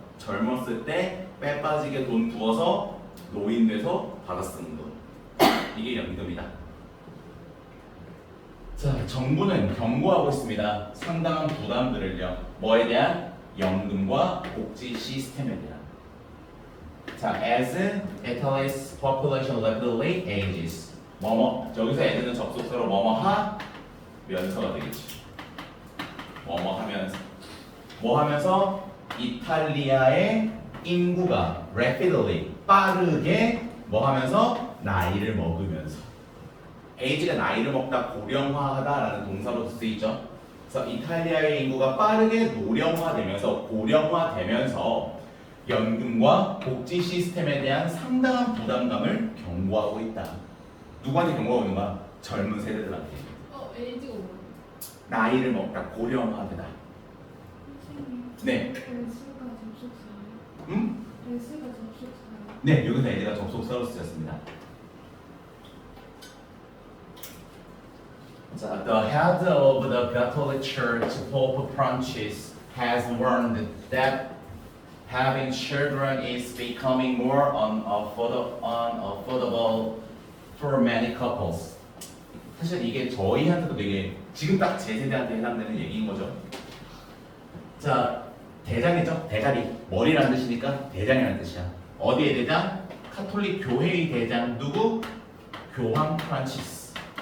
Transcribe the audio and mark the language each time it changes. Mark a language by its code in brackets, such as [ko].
[ko] 젊었을 때 빼 빠지게 돈 부어서 노인 돼서 받아 쓰는 돈. 이게 연금이다. 자, 정부는 경고하고 있습니다. 상당한 부담들을요. 뭐에 대한? 연금과 복지 시스템에 대한. [en] 자, as Italy's population rapidly ages. [ko] 여기서 애들은 접속사로 면서가 되겠지. 하면서. 뭐 하면서? 이탈리아의 인구가 rapidly, 빠르게 뭐 하면서? 나이를 먹으면서. age가 나이를 먹다 고령화하다라는 동사로 쓰이죠. 그래서 이탈리아의 인구가 빠르게 노령화되면서 고령화되면서 연금과 복지 시스템에 대한 상당한 부담감을 경고하고 있다. 누구한테 경고하고 있는 거야? 젊은 세대들한테. 에이지가 뭐예요? 나이를 먹다 고령화되다. 선생님. 네. S가 접속사예요? 음? S가 접속사예요? 네, 여기서 애가 접속사로 쓰였습니다. [en] The head of the Catholic Church, Pope Francis, has warned that having children is becoming more unaffordable for many couples. [ko] 사실 이게 저희한테도 되게 지금 딱 제 세대한테 해당되는 얘기인 거죠. 자, 대장이죠. 대가리. 머리라는 뜻이니까 대장이라는 뜻이야. 어디의 대장? 카톨릭 교회의 대장. 누구? 교황 프란치스.